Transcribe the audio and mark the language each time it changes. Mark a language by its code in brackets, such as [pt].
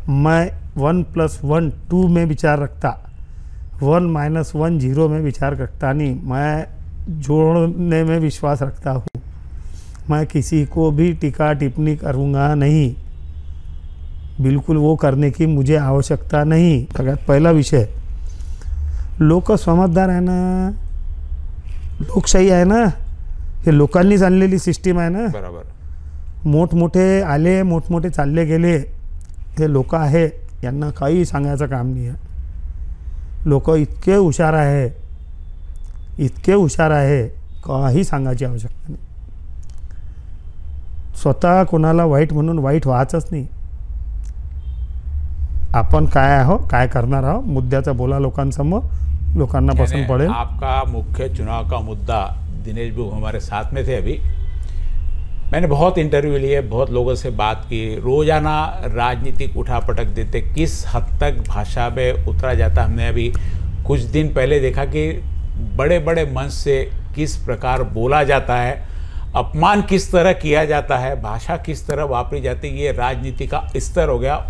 [hi] मैं 1+1 2 में विचार रखता, 1 - 1 0 में विचार रखता नहीं। मैं जोड़ने में विश्वास रखता हूँ। मैं किसी को भी टीका टिप्पणी करूँगा नहीं, बिल्कुल वो करने की मुझे आवश्यकता नहीं। [mr] सगळ्यात पहिला विषय, लोक समजदार आहे ना, लोकशाही आहे ना, हे लोकांनीच आणलेली सिस्टीम आहे ना। बरोबर। मोठमोठे आले, मोठमोठे चालले गेले, हे लोक आहे, यांना काही सांगायचं काम नाही आहे। लोक इतके हुशार आहे, इतके हुशार आहे, काही सांगायची आवश्यकता नाही। स्वतः कोणाला वाईट म्हणून वाईट व्हायचंच नाही। आपण काय आहो, काय करणार आहो, मुद्द्याचा बोला लोकांसमोर, लोकांना पसंद पडेल। [hi] आपका मुख्य चुनाव का मुद्दा, दिनेश बुब हमारे साथ में थे अभी, मैंने बहुत इंटरव्यू लिए, बहुत लोगों से बात की, रोजाना राजनीतिक उठापटक देते, किस हद तक भाषा में उतरा जाता। हमने अभी कुछ दिन पहले देखा कि बड़े बड़े मंच से किस प्रकार बोला जाता है, अपमान किस तरह किया जाता है, भाषा किस तरह वापरी जाती है, ये राजनीति का स्तर हो गया।